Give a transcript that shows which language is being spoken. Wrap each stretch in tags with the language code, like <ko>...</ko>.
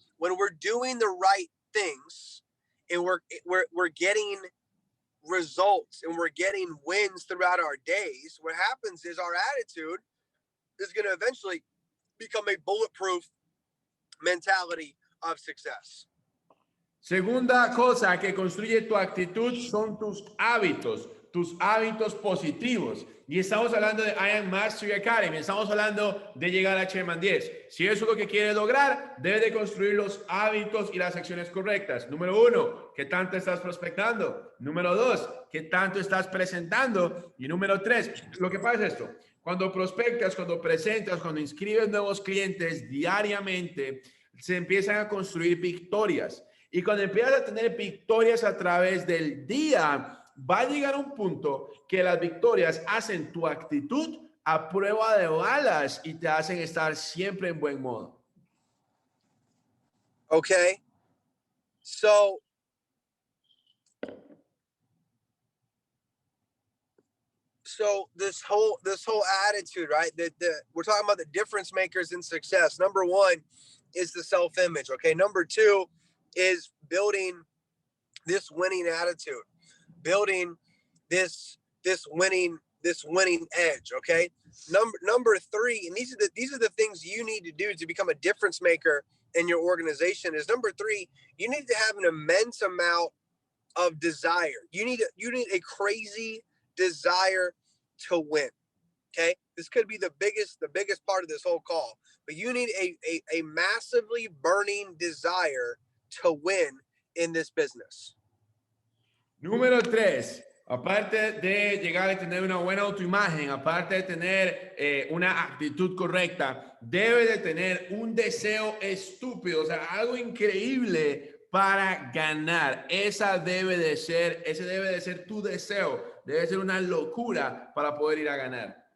<en>When we're doing the right things and we're getting results and we're getting wins throughout our days, what happens is our attitude is going to eventually become a bulletproof mentality of success.</en> <es>Segunda cosa que construye tu actitud son tus hábitos positivos. Y estamos hablando de I Am Mastery Academy, estamos hablando de llegar a Chairman 10. Si eso es lo que quieres lograr, debes de construir los hábitos y las acciones correctas. Número 1, ¿qué tanto estás prospectando? Número 2, ¿qué tanto estás presentando? Y número 3, lo que pasa es esto. Cuando prospectas, cuando presentas, cuando inscribes nuevos clientes diariamente, se empiezan a construir victorias. Y cuando empiezas a tener victorias a través del día, va a llegar un punto que las victorias hacen tu actitud a prueba de balas y te hacen estar siempre en buen modo.</es> <en>Okay. So this whole attitude, right? We're talking about the difference makers in success. Number one is the self-image. Okay. Number two is building this winning attitude, building this winning edge. Okay. Number three, and these are the things you need to do to become a difference maker in your organization. Is number three, you need to have an immense amount of desire. You need a crazy desire to win. Okay. This could be the biggest part of this whole call, but you need a massively burning desire to win in this business.</en> <es>Número 3, aparte de llegar a tener una buena autoimagen, aparte de tener una actitud correcta, debe de tener un deseo estúpido, o sea, algo increíble para ganar. Ese debe de ser tu deseo, debe ser una locura para poder ir a ganar.</es>